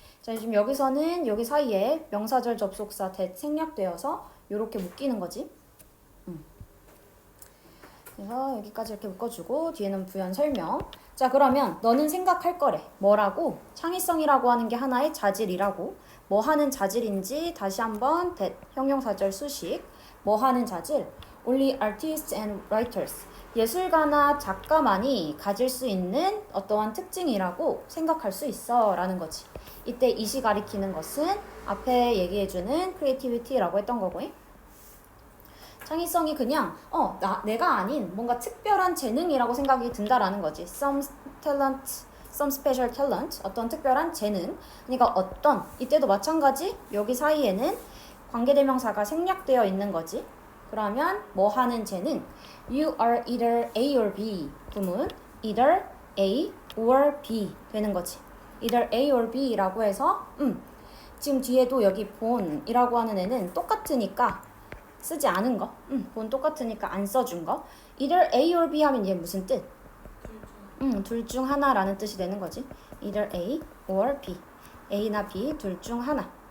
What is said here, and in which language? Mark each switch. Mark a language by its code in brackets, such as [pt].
[ko] 자, 지금 여기서는 여기 사이에 명사절 접속사 that 생략되어서 이렇게 묶이는 거지. 그래서 여기까지 이렇게 묶어주고 뒤에는 부연 설명. 자, 그러면 너는 생각할 거래. 뭐라고? 창의성이라고 하는 게 하나의 자질이라고. 뭐 하는 자질인지 다시 한번 that 형용사절 수식. 뭐 하는 자질? [en] Only artists and writers. [ko] 예술가나 작가만이 가질 수 있는 어떠한 특징이라고 생각할 수 있어 라는 거지. 이때 이시 가리키는 것은 앞에 얘기해주는 creativity라고 했던 거고. 창의성이 그냥 내가 아닌 뭔가 특별한 재능이라고 생각이 든다라는 거지. [en] Some talent, some special talent, [ko] 어떤 특별한 재능. 그러니까 어떤, 이때도 마찬가지 여기 사이에는 관계대명사가 생략되어 있는 거지. 그러면 뭐 하는 재능? [en] You are either A or B. [ko] 구문 either A or B 되는 거지. either A or B라고 해서 지금 뒤에도 여기 본이라고 하는 애는 똑같으니까 쓰지 않은 거. 본 똑같으니까 안 써준 거. either A or B 하면 이게 무슨 뜻? 둘 중 하나라는 뜻이 되는 거지. either A or B. A나 B 둘 중 하나.